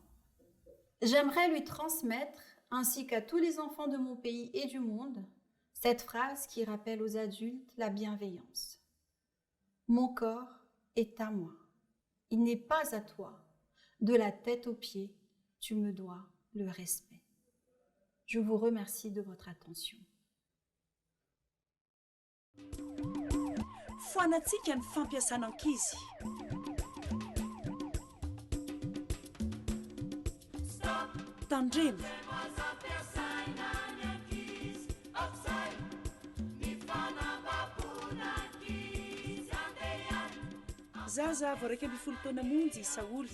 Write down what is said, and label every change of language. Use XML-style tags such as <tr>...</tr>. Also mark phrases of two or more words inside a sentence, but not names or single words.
<fr>J'aimerais lui transmettre, ainsi qu'à tous les enfants de mon pays et du monde, cette phrase qui rappelle aux adultes la bienveillance. Mon corps est à moi. Il n'est pas à toi. De la tête aux pieds, tu me dois le respect. Je vous remercie de votre attention.</fr> <mg>Foanatsika ny fampiasana ankizy. Tandremo. Zaza vao raika ambin'ny folo taona monjy Saoly.</mg>